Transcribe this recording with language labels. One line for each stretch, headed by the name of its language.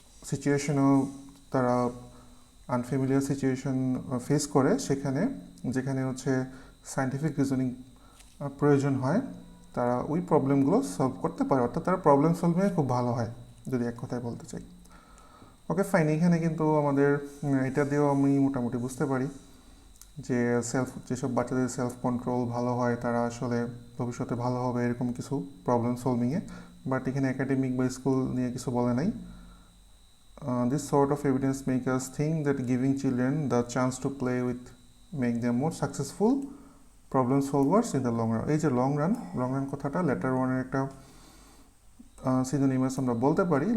Bangla: সিচুয়েশনও তারা unfamiliar situation face করে, যেখানে সায়েন্টিফিক রিজনিং প্রয়োজন হয়, তারা ওই প্রবলেমগুলো সলভ করতে পারে, অর্থাৎ তারা প্রবলেম সলভিংয়ে খুব ভালো হয়, যদি এক কথায় বলতে চাই। ওকে ফাইন, এখানে কিন্তু আমাদের এটা দিয়েও আমি মোটামুটি বুঝতে পারি যে যেসব বাচ্চাদের সেলফ কন্ট্রোল ভালো হয় তারা আসলে ভবিষ্যতে ভালো হবে, এরকম কিছু প্রবলেম সলভিংয়ে। বাট এখানে একাডেমিক বা স্কুল নিয়ে কিছু বলে নাই।
English: This sort of evidence makes us think that giving children the chance to play with make them more successful problem solvers in the long run.
Bangla: এই যে লং রান কথাটা letter ওয়ানের একটা সিনোনিমাস আমরা বলতে পারি।